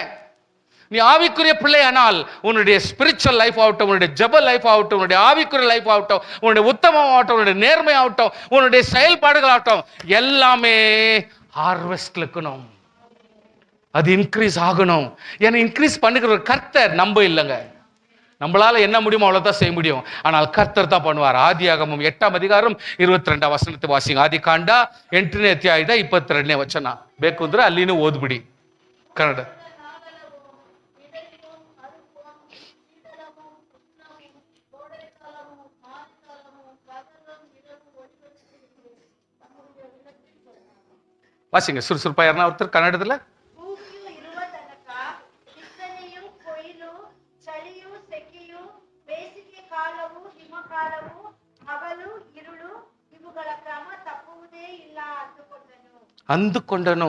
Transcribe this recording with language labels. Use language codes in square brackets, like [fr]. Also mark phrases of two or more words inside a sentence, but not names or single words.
[ta] நீ ஆவிக்குரிய பிள்ளை ஆனால் உன்னுடைய [en] spiritual life [ta] ஆகட்டும், உன்னுடைய ஜெப லைஃப் ஆகட்டும், உன்னுடைய ஆவிக்குரிய லைஃப் ஆகட்டும், உன்னுடைய உத்தமம் ஆகட்டும், உன்னுடைய நேர்மை ஆகட்டும், உன்னுடைய செயல்பாடுகள் ஆகட்டும், எல்லாமே ஹார்வெஸ்ட்ல இருக்கணும். அது இன்க்ரீஸ் ஆகணும். ஏன்னா இன்க்ரீஸ் பண்ணுகிற ஒரு கர்த்தர், நம்ம இல்லைங்க. நம்மளால என்ன முடியுமோ அவ்வளவுதான் செய்ய முடியும். ஆனால் கர்த்தர் தான் பண்ணுவார். ஆதியாகமம் 8ஆம் அதிகாரம் 22 வசனத்தை வாசிங்க. [kn] ஆதி ಕಾಂಡ 8ನೇ ಅಧ್ಯಾಯದ 22ನೇ ವಚನ. ಬೇಕು ಅಂದ್ರೆ ಅಲ್ಲಿನೂ ಓದ್ಬಿಡಿ ಕನ್ನಡ. [ta] வாசிங்க சுறுசுறுப்பா. யாருன்னா ஒருத்தர் கன்னடத்துல? [kn] ಅಂದುಕೊಂಡನು.